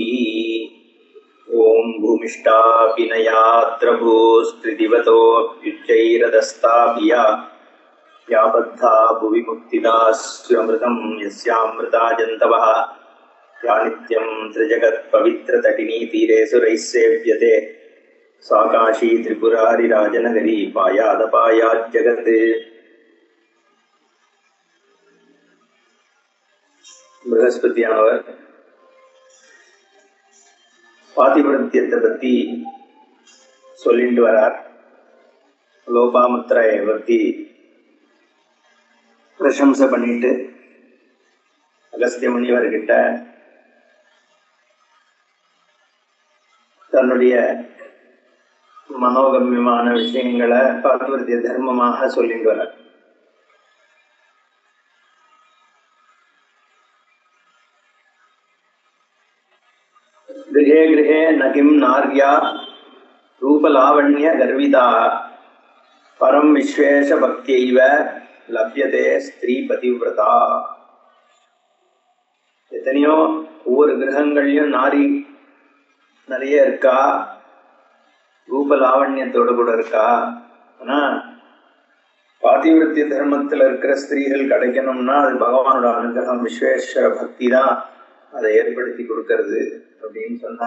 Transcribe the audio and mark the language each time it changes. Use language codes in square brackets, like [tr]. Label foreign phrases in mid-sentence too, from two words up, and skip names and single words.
[sa] ॐ भूमिष्ठापिनयात्र भूस्त्रिदिवतोऽप्युच्चैरदस्तापिया या बद्धा भुवि मुक्तिदास्यमृतं यस्यामृता जन्तवः या नित्यं त्रिजगत्पवित्रतटिनी तीरे सुरैः सेव्यते सा काशी त्रिपुरारिराजनगरी पायादपायाज्जगत्। [ta] बृहस्पतियानवर பாதிவிரத்தியத்தை பற்றி சொல்லிட்டு வரார். லோபாமுத்திரையை பற்றி பிரசம்சை பண்ணிட்டு அகஸ்திய முனிவர்கிட்ட தன்னுடைய மனோகமியமான விஷயங்களை பாதிவிரத்திய தர்மமாக சொல்லிட்டு வரார். [sa] गृहे गृहे न किं नार्या रूपलावण्य गर्विता परम विश्वेश भक्त्यैव लभ्यते स्त्री பதிவிரதா. [ta] எத்தனையோ ஒவ்வொரு கிரகங்கள்லயும் நாரி நிறைய இருக்கா, ரூபலாவண்யத்தோடு கூட இருக்கா. ஆனா பாதிவிரத்திய தர்மத்துல இருக்கிற ஸ்திரீகள் கிடைக்கணும்னா அது பகவானோட அனுகிரகம், விஸ்வேஸ்வர பக்தி தான் அதை ஏற்படுத்தி கொடுக்கறது அப்படின்னு சொன்னார்.